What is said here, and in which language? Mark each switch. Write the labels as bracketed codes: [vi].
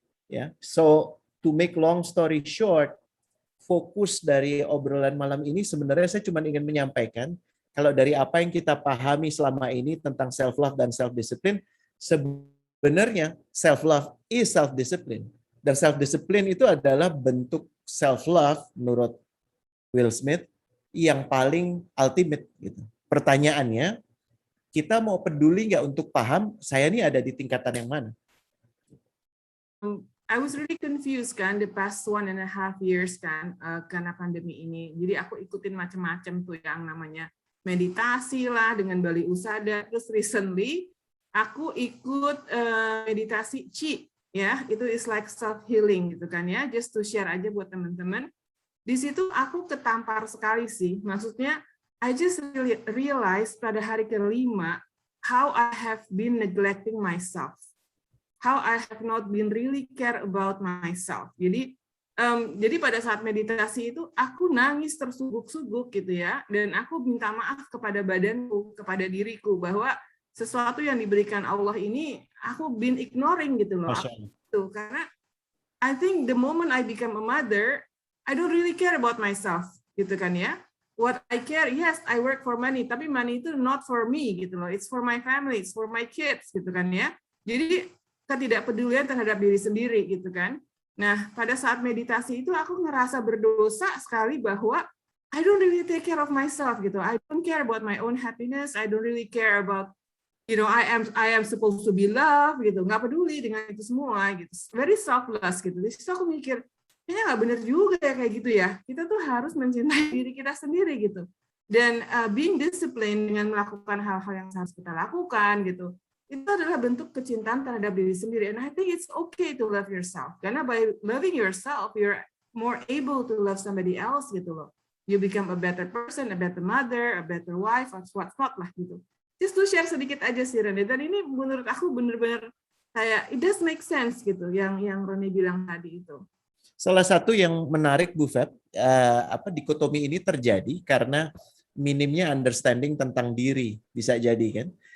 [id] Ya. So, [en] to make long story short, [id] fokus dari obrolan malam ini sebenarnya saya cuma ingin menyampaikan kalau dari apa yang kita pahami selama ini tentang self love dan self discipline, sebenarnya [en] self love is self discipline. [id] Dan self discipline itu adalah bentuk self love menurut Will Smith yang paling ultimate gitu. Pertanyaannya, kita mau peduli nggak untuk paham saya ini ada di tingkatan yang mana? [en] I was really confused kan the past 1.5 years [id] kan karena pandemi ini. Jadi aku ikutin macam-macam tuh yang namanya meditasi lah dengan Bali Usada. Terus recently aku ikut meditasi Qi ya, itu [en] is like self healing [id] gitu kan ya. [en] Just to share [id] aja buat teman-teman. Di situ aku ketampar sekali sih. Maksudnya [en] I just really realized [id] pada hari ke-5 [en] how I have been neglecting myself. How I have not been really care about myself. [id] Jadi pada saat meditasi itu aku nangis tersuguk-suguk gitu ya, dan aku minta maaf kepada badanku, kepada diriku bahwa sesuatu yang diberikan Allah ini aku [en] been ignoring [id] gitu loh. [en] Karena I think the moment I become a mother, I don't really care about myself [id] gitu kan ya. [en] What I care, yes, I work for money, [id] tapi money itu [en] not for me [id] gitu loh. [en] It's for my family, it's for my kids [id] gitu kan ya. Jadi ketidakpedulian terhadap diri sendiri gitu kan. Nah, pada saat meditasi itu aku ngerasa berdosa sekali bahwa [en] I don't really take care of myself [id] gitu. [en] I don't care about my own happiness. I don't really care about, I am supposed to be loved [id] gitu. Nggak peduli dengan itu semua gitu. [en] Very selfless [id] gitu. Jadi aku mikir, kayaknya nggak benar juga ya kayak gitu ya. Kita tuh harus mencintai diri kita sendiri gitu. Dan [en] being disciplined [id] dengan melakukan hal-hal yang harus kita lakukan gitu. Itu adalah bentuk kecintaan terhadap diri sendiri. [en] And I think it's okay to love yourself. Karena by loving yourself, you're more able to love somebody else [id] gitu loh. [en] You become a better person, a better mother, a better wife, or what [id] lah gitu. [en] Just to share [id] sedikit aja sih Rene. Dan ini menurut aku benar-benar kayak [en] it does make sense [id] gitu yang Rene bilang tadi itu. Salah satu yang menarik Bu Feb, dikotomi ini terjadi karena minimnya understanding tentang diri, bisa jadi kan?